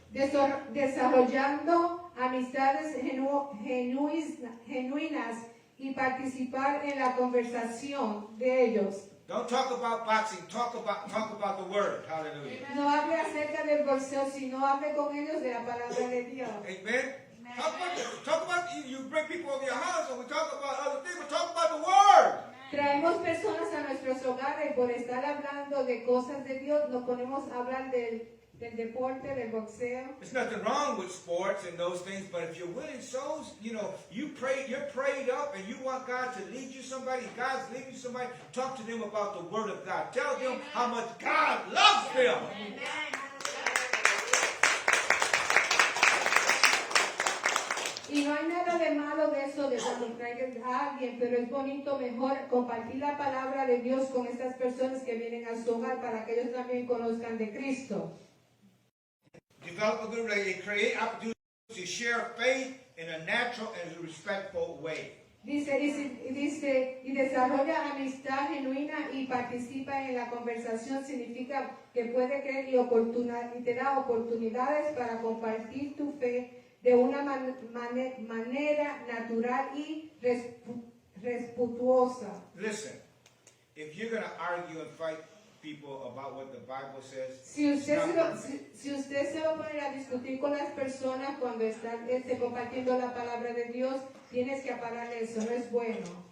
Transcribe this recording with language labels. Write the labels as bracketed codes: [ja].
[es] Desarrollando amistades genuinas y participar en la conversación de ellos. [en] Don't talk about boxing. Talk about the word. Hallelujah. [es] No hable acerca del boxeo, sino hable con ellos de la palabra de Dios. [en] Amen. Talk about you bring people over your house and we talk about other things, but talk about the word. [es] Traemos personas a nuestros hogares por estar hablando de cosas de Dios, nos ponemos a hablar del deporte, del boxeo. [en] There's nothing wrong with sports and those things, but if you're winning souls, you know, you're prayed up and you want God to lead you somebody, God's leading you somebody, talk to them about the word of God. Tell them how much God loves them. [es] Y no hay nada de malo de eso, de cuando traigas a alguien, pero es bonito, mejor compartir la palabra de Dios con estas personas que vienen a su hogar para que ellos también conozcan de Cristo. [en] Develop a good relationship, create opportunities to share faith in a natural and respectful way. [es] Dice, y desarrolla amistad genuina y participa en la conversación, significa que puede creer y te da oportunidades para compartir tu fe de una manera natural y respetuosa. [en] Listen, if you're going to argue and fight people about what the Bible says, [es] Si usted, [en] it's not [es] si usted se va a poner a discutir con las personas cuando están compartiendo la palabra de Dios, tienes que parar eso, no es bueno.